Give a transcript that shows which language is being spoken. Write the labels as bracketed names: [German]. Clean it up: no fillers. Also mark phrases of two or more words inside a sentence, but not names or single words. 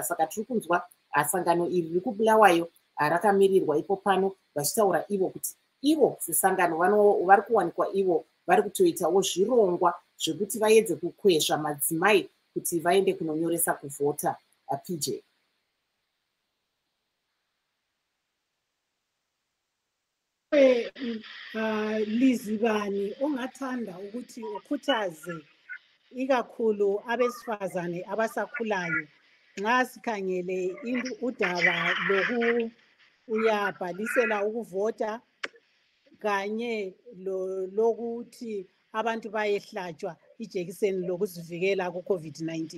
[Shona] Saka tiri kunzwa sangano iri riri kuBulawayo rakamirirwa ipo pano vachitaura ivo kuti ivo sesangano vari kuwanikwa ivo vari kutoitawo zvirongwa zvekuti vaedze kukwezva madzimai kuti vaende kunonyoresa kuvhota. PJ. [North Ndebele] Lizibani ongathanda ukuthi ukhuthaze ikakhulu abesifazane abasakhulayo nxa sikhangele udaba uyabhalisela ukuvota kanye lokuthi abantu bayehlatshwa ijekiseni lokuzivikela ku-COVID-19.